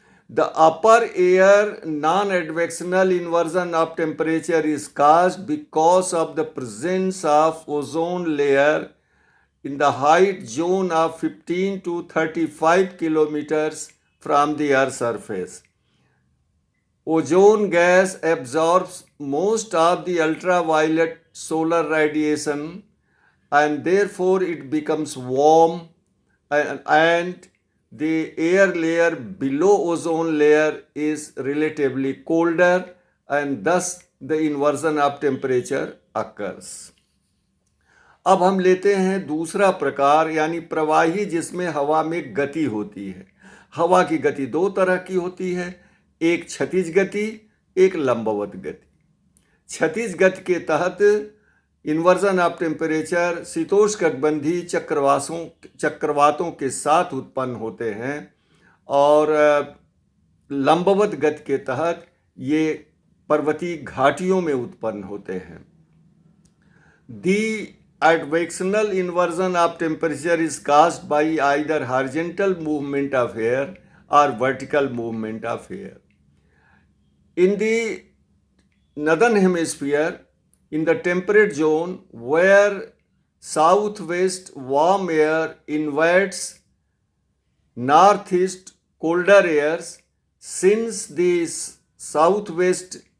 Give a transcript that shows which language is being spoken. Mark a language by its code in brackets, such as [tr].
[en] The upper air non advectional inversion of temperature is caused because of the presence of ozone layer in the height zone of 15 to 35 kilometers from the Earth's surface. Ozone gas absorbs most of the ultraviolet solar radiation and therefore it becomes warm, and the air layer below ozone layer is relatively colder, and thus the inversion of temperature occurs. [hi] अब हम लेते हैं दूसरा प्रकार यानी प्रवाही, जिसमें हवा में गति होती है. हवा की गति दो तरह की होती है, एक क्षैतिज गति, एक लंबवत गति. क्षैतिज गति के तहत [en] inversion of temperature [hi] शीतोष्णकटिबंधीय चक्रवातों के साथ उत्पन्न होते हैं और लंबवत गति के तहत ये पर्वतीय घाटियों में उत्पन्न होते हैं. [en] The advectional inversion of temperature is caused by either horizontal movement of air or vertical movement of air. In the northern hemisphere, in the temperate zone, where southwest warm air invites northeast colder airs, since the southwest